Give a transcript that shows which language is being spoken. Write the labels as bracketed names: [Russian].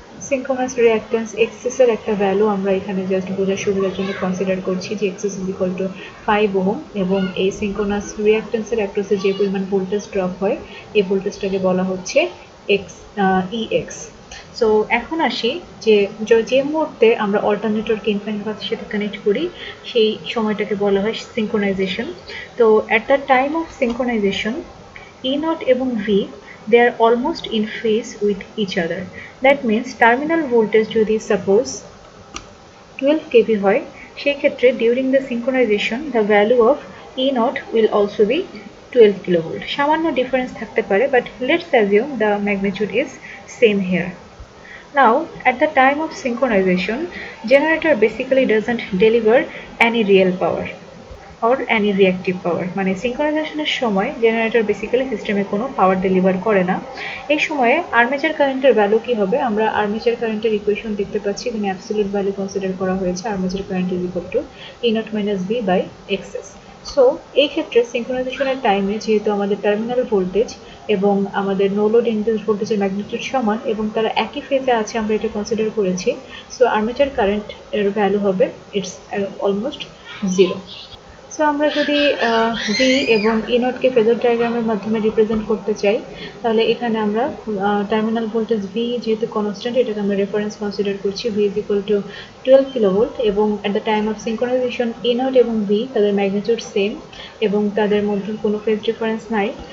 [Bangla] Synchronous reactance XS এর একটা value আমরা এখানে জাস্ট বোঝার সুবিধার জন্য কনসিডার করছি যে [English] XS is equal to 5 ohm, [Bangla] এবং এই সিঙ্ক্রোনাস রিঅ্যাক্ট্যান্সের অ্যাক্রসে যে পরিমাণ ভোল্টেজ ড্রপ হয় এই ভোল্টেজটাকে বলা হচ্ছে ইএক্স। সো এখন আসি যে যে মুহূর্তে আমরা অল্টারনেটরকে ইনফাইনাইট পাথের সাথে কানেক্ট করি সেই সময়টাকে বলা হয় সিঙ্ক্রোনাইজেশন। [English] তো at the time of synchronization E naught এবং V they are almost in phase with each other. That means terminal voltage যদি suppose 12 kV [Bangla] হয় সেই ক্ষেত্রে [English] during the synchronization the value of E naught will also be 12 kilovolt. সামান্য difference [Bangla] থাকতে পারে, [English] but let's assume the magnitude is same here. Now, at the time of synchronization, generator basically doesn't deliver any real power or any reactive power. [Bangla] মানে সিঙ্ক্রোনাইজেশনের সময় generator basically সিস্টেমে কোনো পাওয়ার deliver করে না। এই সময়ে আর্মেচার কারেন্টের ভ্যালু কি হবে? আমরা আর্মেচার কারেন্টের ইকুয়েশন দেখতে পাচ্ছি, এখানে অ্যাবসলিউট ভ্যালু কনসিডার করা হয়েছে। [English] Armature current is equal to E naught minus V by XS. [Bangla] So এই ক্ষেত্রে সিঙ্ক্রোনাইজেশনের টাইমে যেহেতু আমাদের টার্মিনাল ভোল্টেজ এবং আমাদের নো লোড ইনডিউসড ভোল্টেজের ম্যাগনিটিউড সমান এবং তারা একই ফেজে আছে আমরা এটা কনসিডার করেছি, সো আর্মেচার কারেন্ট এর ভ্যালু হবে [English] It's almost 0. [Bangla] সো আমরা যদি ভি এবং ই নটকে ফেজার ডায়াগ্রামের মাধ্যমে রিপ্রেজেন্ট করতে চাই তাহলে এখানে আমরা টার্মিনাল ভোল্টেজ ভি যেহেতু কনস্ট্যান্ট এটাকে আমরা রেফারেন্স কনসিডার করছি, [English] V is equal to 12 kilovolt [Bangla] এবং [English] at the time of synchronization [Bangla] E not এবং ভি তাদের ম্যাগনিটিউড সেম এবং তাদের মধ্যে কোনো ফেজ ডিফারেন্স নাই।